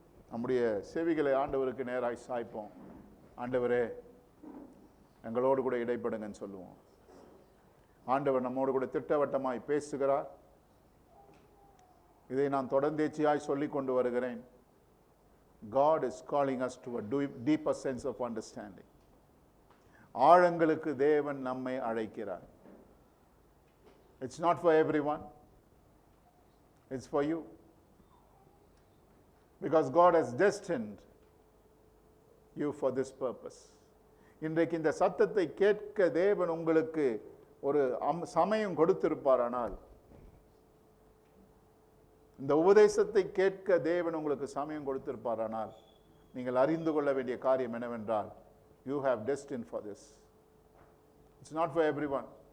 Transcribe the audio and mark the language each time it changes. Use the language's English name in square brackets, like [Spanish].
[Tamil] நம்முடைய செவிகளை ஆண்டவருக்கு நேராய் சாய்ப்போம். ஆண்டவரே, எங்களோடு கூட இடைப்படுங்கன்னு சொல்லுவோம். ஆண்டவர் நம்மோடு கூட திட்டவட்டமாய் பேசுகிறார். இதை நான் தொடர்ந்தேச்சியாய் சொல்லிக் கொண்டு வருகிறேன். [English] God is calling us to a deeper sense of understanding. [Tamil] ஆழங்களுக்கு தேவன் நம்மை அழைக்கிறார். [English] It's not for everyone. It's for you. Because God has destined you for this purpose. [Tamil] இன்றைக்கு இந்த சத்தத்தை கேட்க தேவன் உங்களுக்கு ஒரு சமயம் கொடுத்திருப்பாரானால், இந்த உபதேசத்தை கேட்க தேவன் உங்களுக்கு சமயம் கொடுத்திருப்பாரானால், நீங்கள் அறிந்து கொள்ள வேண்டிய காரியம் என்னவென்றால், [English] you have destined for this. It's not for everyone.